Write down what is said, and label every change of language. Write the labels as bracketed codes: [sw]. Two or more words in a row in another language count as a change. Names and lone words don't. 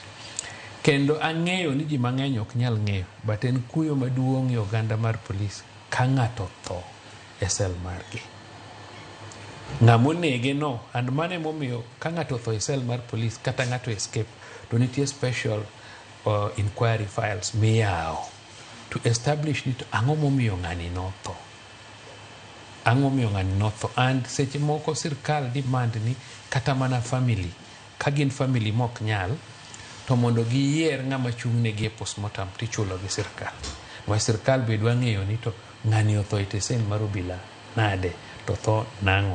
[luo] Kendo ang'eyo ni ji mang'eny ok nyal ng'eyo, but en kuyo maduong' e oganda mar polis ka ng'ato tho e sel margi. Ng'amo nege no, and mane momiyo ka ng'ato tho e sel mar polis kata ng'ato escape, to nitie [en] special inquiry files [luo] miyao to establish ni to ang'o momiyo ng'ani no tho. Ang'o momiyo ng'ani no tho. And seche moko sirkal demand ni kata mana family, ka gin family mok nyal, to mondo giyier ng'ama chung' negi e postmortem tichulo gi sirkal. Wa sirkal be dwa ng'eyo ni to ng'ani otho e tesen mar obila nade to tho nang'o.